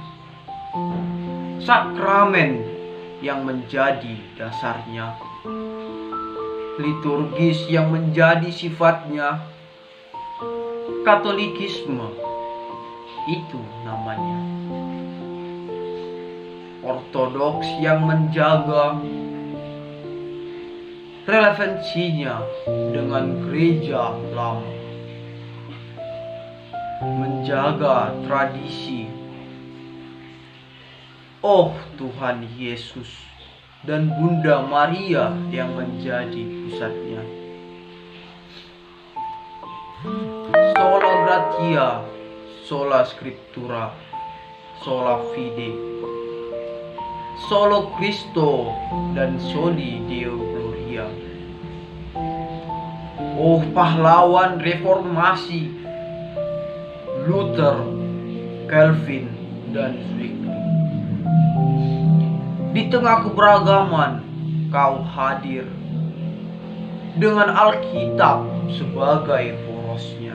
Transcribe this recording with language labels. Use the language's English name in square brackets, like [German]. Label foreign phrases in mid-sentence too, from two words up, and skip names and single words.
[Indonesian] sakramen yang menjadi dasarnya, liturgis yang menjadi sifatnya, Katolikisme itu namanya, ortodoks yang menjaga relevansinya dengan gereja lama, menjaga tradisi. Oh Tuhan Yesus dan Bunda Maria yang menjadi pusatnya. [Latin] Sola Gratia, sola Scriptura, sola Fide, solo Cristo dan soli Deo Gloria. [Indonesian] Oh pahlawan reformasi, Luther, Calvin, dan Zwingli. Di tengah keberagaman kau hadir dengan Alkitab sebagai porosnya.